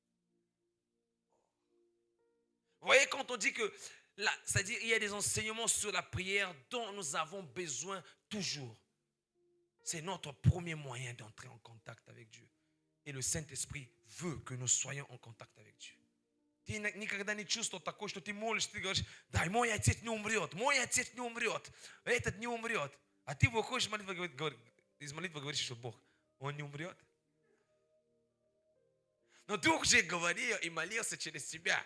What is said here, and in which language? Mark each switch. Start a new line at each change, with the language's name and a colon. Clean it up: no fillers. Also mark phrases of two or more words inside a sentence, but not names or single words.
French: Vous voyez, quand on dit que c'est-à-dire il y a des enseignements sur la prière dont nous avons besoin toujours. C'est notre premier moyen d'entrer en contact avec Dieu. Et le Saint-Esprit veut que nous soyons en contact avec Dieu.
Russian: Ты никогда не чувствовал такое, что ты молишься, ты говоришь, дай, мой отец не умрет, этот не умрет. А ты выходишь из молитвы говоришь, что Бог, Он не умрет. Но Дух же говорил и молился через тебя.